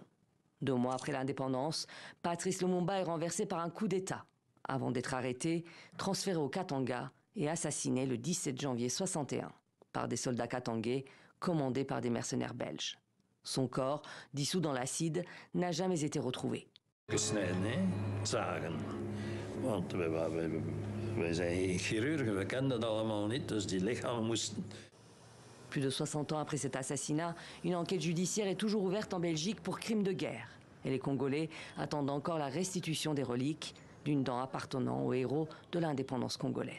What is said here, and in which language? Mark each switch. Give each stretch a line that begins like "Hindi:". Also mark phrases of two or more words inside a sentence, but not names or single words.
French: 2 mois après l'indépendance, Patrice Lumumba est renversé par un coup d'État, avant d'être arrêté, transféré au Katanga et assassiné le 17 janvier 1961 par des soldats katangais commandés par des mercenaires belges. Son corps, dissous dans l'acide, n'a jamais été retrouvé.
Dutch: Wij zijn chirurgen, we kennen dat allemaal niet, dus die lichamen moesten...
French: Plus de 60 ans après cet assassinat, une enquête judiciaire est toujours ouverte en Belgique pour crimes de guerre. Et les Congolais attendent encore la restitution des reliques d'une dent appartenant aux héros de l'indépendance congolaise.